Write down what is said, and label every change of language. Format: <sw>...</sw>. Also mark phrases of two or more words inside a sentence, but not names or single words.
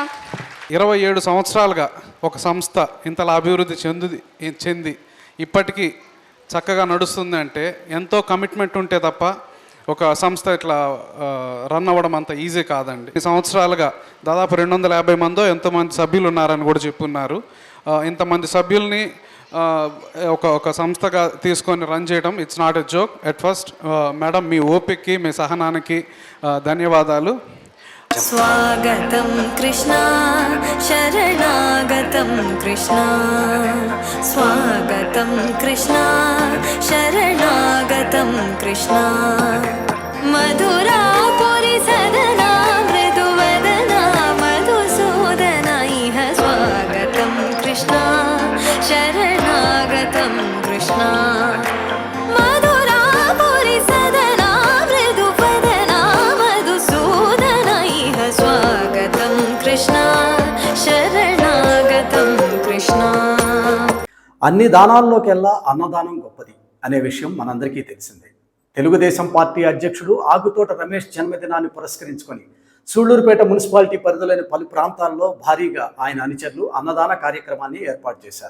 <te>27 సంవత్సరాలుగా ఒక సంస్థ ఇంతలా అభివృద్ధి చెంది ఇప్పటికీ చక్కగా నడుస్తుంది అంటే ఎంతో కమిట్మెంట్ ఉంటే తప్ప ఒక సంస్థ ఇట్లా రన్ అవ్వడం అంత ఈజీ కాదండి. ఈ సంవత్సరాలుగా దాదాపు 250 మందో ఎంతోమంది సభ్యులు ఉన్నారని కూడా చెప్పున్నారు. ఇంతమంది సభ్యుల్ని ఒక సంస్థగా తీసుకొని రన్ చేయడం</te> <en>it's not a joke at first.</en> <te>మేడం మీ ఓపికకి మీ సహనానికి ధన్యవాదాలు.</te> <sa>स्वागतं कृष्णा शरणागतं कृष्णा स्वागतं कृष्णा शरणागतं कृष्णा मधुरापुरी सदना मृदुवदना मधुसूदना इह स्वागतं कृष्णा शरणागतं कृष्णा मधुरापुरी सदना मृदुवदना मधुसूदना इह स्वागतं कृष्णा शरणागतं कृष्णा.</sa> <te>అన్ని దానాల్లోకెల్లా అన్నదానం గొప్పది అనే విషయం మనందరికీ తెలిసిందే. తెలుగుదేశం పార్టీ అధ్యక్షుడు ఆగుతోట రమేష్ జన్మదినాన్ని పురస్కరించుకొని సూళ్లూరుపేట మున్సిపాలిటీ పరిధిలోని పలు ప్రాంతాల్లో భారీగా ఆయన అనుచరులు అన్నదాన కార్యక్రమాన్ని ఏర్పాటు చేశారు.</te>